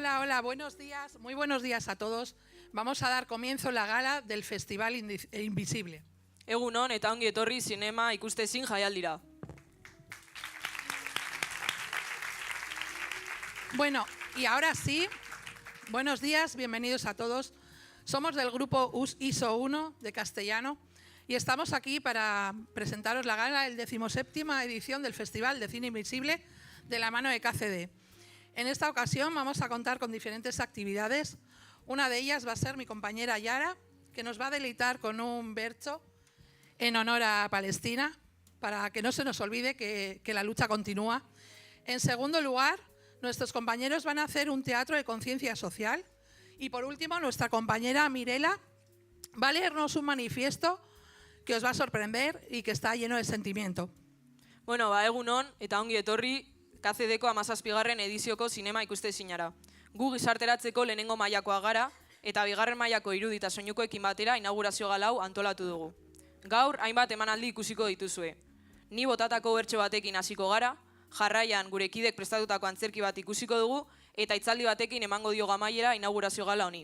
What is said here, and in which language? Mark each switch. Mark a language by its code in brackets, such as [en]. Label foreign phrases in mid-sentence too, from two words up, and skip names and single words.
[es] Hola, buenos días, muy buenos días a todos. Vamos a dar comienzo a la gala del Festival Invisible. [eu] Egunon eta ongi etorri zinema ikustezin jaialdira. [es] Bueno, y ahora sí, buenos días, bienvenidos a todos. Somos del grupo ISO 1 de castellano y estamos aquí para presentaros la gala del 17ª edición del Festival de Cine Invisible de la mano de KCD. En esta ocasión vamos a contar con diferentes actividades. Una de ellas va a ser mi compañera Yara, que nos va a deleitar con un bercho en honor a Palestina, para que no se nos olvide que la lucha continúa. En segundo lugar, nuestros compañeros van a hacer un teatro de conciencia social. Y por último, nuestra compañera Mirela va a leernos un manifiesto que os va a sorprender y que está lleno de sentimiento. [eu] Bueno, egunon eta ongi etorri KCDko 17. edizioko zinema ikustezinara. Gu gizarteratzeko lehenengo mailakoa gara eta bigarren mailako irudi eta soinukoekin batera inaugurazio gala hau antolatu dugu. Gaur hainbat emanaldi ikusiko dituzue. Ni botatako bertso batekin hasiko gara, jarraian gure kidek prestatutako antzerki bat ikusiko dugu eta hitzaldi batekin emango diogu amaiera inaugurazio gala honi.